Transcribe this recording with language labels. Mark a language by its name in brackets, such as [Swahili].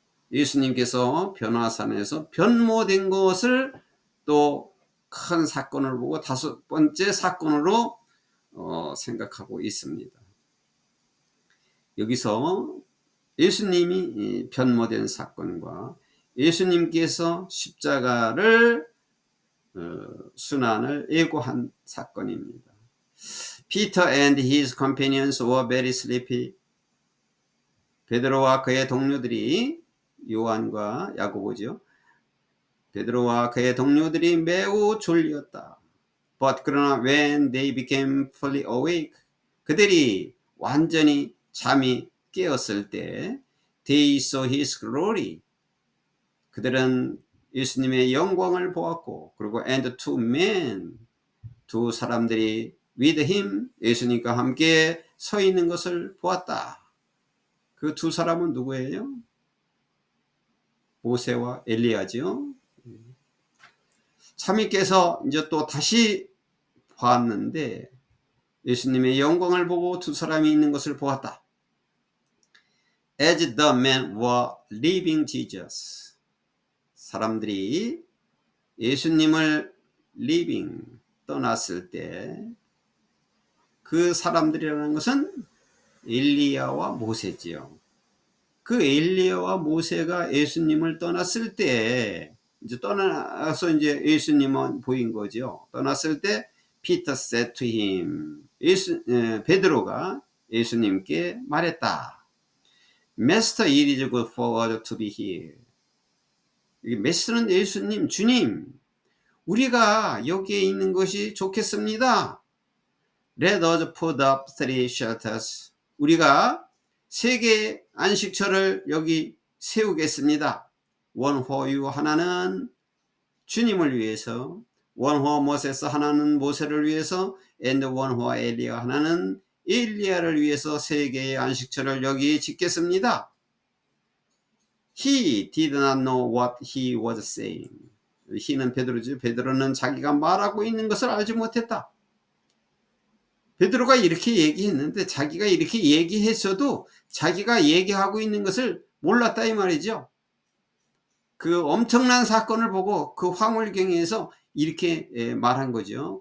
[Korean] 예수님께서 변화산에서 변모된 것을 또 큰 사건을 보고 5번째 사건으로 생각하고 있습니다. 여기서 예수님이 변모된 사건과 예수님께서 십자가를 순환을 예고한 사건입니다. [English] Peter and his companions were very sleepy. [Korean] 베드로와 그의 동료들이, 요한과 야고보죠. 베드로와 그의 동료들이 매우 졸렸다. [English] But [Korean] 그러나 [English] when they became fully awake, [Korean] 그들이 완전히 잠이 깨었을 때, [English] they saw his glory. [Korean] 그들은 예수님의 영광을 보았고, 그리고 [English] and two men, [Korean] 두 사람들이 [English] with him, [Korean] 예수님과 함께 서 있는 것을 보았다. 그 두 사람은 누구예요? 모세와 엘리야죠. 잠이 깨서 이제 또 다시 봤는데 예수님의 영광을 보고 두 사람이 있는 것을 보았다. [English] As the men were leaving Jesus, [Korean] 사람들이 예수님을 leaving, 떠났을 때 그 사람들이라는 것은 엘리야와 모세지요. 그 엘리야와 모세가 예수님을 떠났을 때, 이제 떠나서 이제 예수님은 보인 거죠. 떠났을 때 [English] Peter said to him, [Korean] 베드로가 예수님께 말했다. [English] Master, it is good for us to be here. [Korean] 메스는 예수님, 주님, 우리가 여기에 있는 것이 좋겠습니다. [English] Let us put up 3 shelters. [Korean] 우리가 3개의 안식처를 여기 세우겠습니다. [English] One for you, [Korean] 하나는 주님을 위해서, [English] one for Moses, [Korean] 하나는 모세를 위해서, [English] and one for Eliya, [Korean] 하나는 엘리야를 위해서 3개의 안식처를 여기 짓겠습니다. [English] He did not know what he was saying. [Korean] he는 베드로죠. 베드로는 자기가 말하고 있는 것을 알지 못했다. 베드로가 이렇게 얘기했는데 자기가 이렇게 얘기했어도 자기가 얘기하고 있는 것을 몰랐다 이 말이죠. 그 엄청난 사건을 보고 그 황홀경에서 이렇게 말한 거죠.